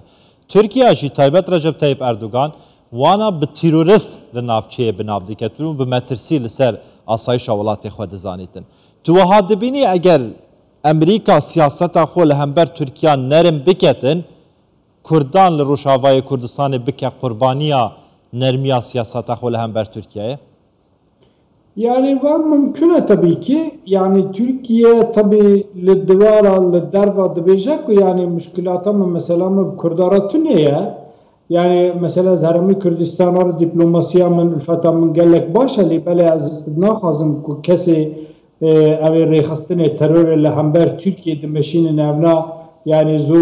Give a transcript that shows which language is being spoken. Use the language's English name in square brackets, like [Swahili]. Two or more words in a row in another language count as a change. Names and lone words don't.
[Kurdish] Tirkiya jî taybet Recep Tayyip Erdogan wana bi terorist li navçeyê bi nav diketin û bi metirsî li ser asayişa welatê xwe dizanîtin. Tu wiha dibînî eger Amerîka siyaseta xwe li hember Tirkiya nerim biketin Kurdan li Rojavayê Kurdistanê bike qurbaniya nermiya siyaseta xwe li hember Tirkiyeyê? [Turkish] Yani var mümkün tabii ki yani Türkiye tabii [Kurdish] li divara li derva dibêje ku yani müşkilata min mesela min Kurdara tune yani mesela zeremî Kurdistana diplomasiya min ülfeta min gelek baş e lêbelê ez naxwazim ku kesê evê rêxistinê terorê li hember Tirkiye dimeşînin evna [Turkish] yani zor